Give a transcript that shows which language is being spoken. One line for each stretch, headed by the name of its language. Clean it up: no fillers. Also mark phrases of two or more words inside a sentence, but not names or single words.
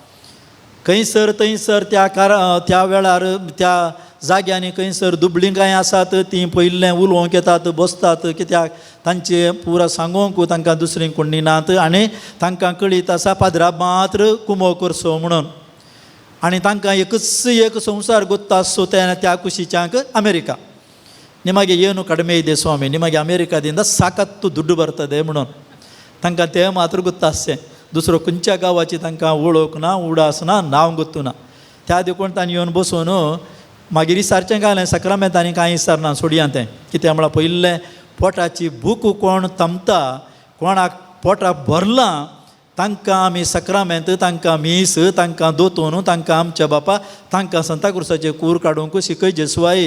Konkani: खंयसर त्या वेळार त्या जाग्यांनी खंयसर दुबळींकाय आसात तीं पयल्लें उलोवंक येतात बसतात कित्याक तांचे पुरो सांगोंक तांकां दुसरीं कोणी नात आनी तांकां कळीत आसा पाद्रा मात्र कुमो करचो म्हणून. आनी तांकां एकच एक संवसार गोत्ता आसचो त्या कुशीच्यांक अमेरिका.
Kannada: ನಿಮಗೆ ಏನು ಕಡಿಮೆ ಇದೆ ಸ್ವಾಮಿ, ನಿಮಗೆ ಅಮೇರಿಕಾದಿಂದ ಸಾಕತ್ತು ದುಡ್ಡು ಬರ್ತದೆ
Konkani: म्हणून तांकां तें मात्र
Kannada: ಗೊತ್ತಾಸೆ.
Konkani: दुसरो खंयच्या गांवाची तांकां वळख ना उडास ना नांव गोत्तू ना. त्या देखून तांणी येवन बसून मागीर विचारचें घालें सक्रामेंतांनी कांय विचारना सोडया तें. कित्याक म्हळ्यार पयलें पोटाची भूक कोण तमता कोणाक पोटाक भरलां तांकां आमी सक्रामेंत तांकां मीस तांकां दोतोन तांकां आमच्या बापा तांकां सांताक्रुसाचे कूर काडूंक शिकय सुवाई.